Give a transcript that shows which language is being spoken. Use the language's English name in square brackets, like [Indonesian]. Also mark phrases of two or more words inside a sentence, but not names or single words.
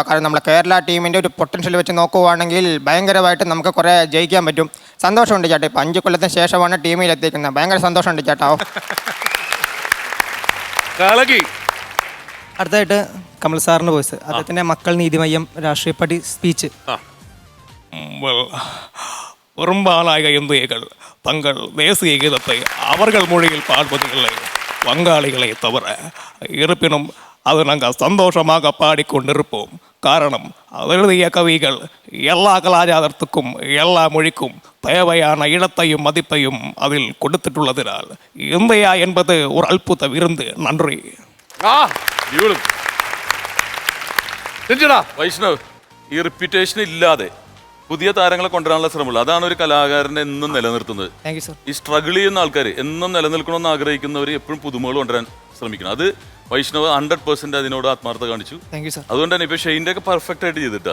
[Malayalam] കാരണം നമ്മളെ കേരള ടീമിൻ്റെ ഒരു പൊട്ടൻഷ്യൽ വെച്ച് നോക്കുവാണെങ്കിൽ ഭയങ്കരമായിട്ട് നമുക്ക് കുറേ ജയിക്കാൻ പറ്റും. സന്തോഷമുണ്ട് ചേട്ടാ. ഇപ്പം 5 കൊല്ലത്തിന് ശേഷമാണ് ടീമിൽ എത്തിക്കുന്നത്. ഭയങ്കര സന്തോഷമുണ്ട് ചേട്ടാ. അടുത്തായിട്ട് കമൽ സാറിൻ്റെ വോയിസ്. അദ്ദേഹത്തിൻ്റെ മക്കൾ നീതിമയ്യം രാഷ്ട്രീയ പാർട്ടി സ്പീച്ച്. [Tamil] பெரும்பாலாக இந்தியர்கள் தங்கள் தேசிய கீதத்தை அவர்கள் மொழியில் பாடுவதில்லை, வங்காளிகளை தவிர. இருப்பினும் அது நாங்கள் சந்தோஷமாக பாடிக்கொண்டிருப்போம். காரணம் அது எழுதிய கவிகள் எல்லா கலாச்சாரத்துக்கும் எல்லா மொழிக்கும் தேவையான இடத்தையும் மதிப்பையும் அதில் கொடுத்துட்டுள்ளதினால் இந்தியா என்பது ஒரு அற்புத விருந்து. நன்றி. [Malayalam] വൈഷ്ണവ്, ഈ റിപ്പീറ്റേഷൻ ഇല്ലാതെ പുതിയ താരങ്ങളെ കൊണ്ടുവരാനുള്ള ശ്രമമുള്ളൂ. അതാണ് ഒരു കലാകാരനെ എന്നും നിലനിർത്തുന്നത്. ഈ സ്ട്രഗിൾ ചെയ്യുന്ന ആൾക്കാർ എന്നും നിലനിൽക്കണമെന്ന് ആഗ്രഹിക്കുന്നവർ എപ്പോഴും പുതുമകൾ കൊണ്ടുവരാൻ ശ്രമിക്കണം. അത് വൈഷ്ണവ് 100% അതിനോട് ആത്മാർത്ഥത കാണിച്ചു. അതുകൊണ്ട് തന്നെ ഇപ്പൊ ഷെയിൻ്റെ ഒക്കെ പെർഫെക്റ്റ് ആയിട്ട് ചെയ്തിട്ടാ.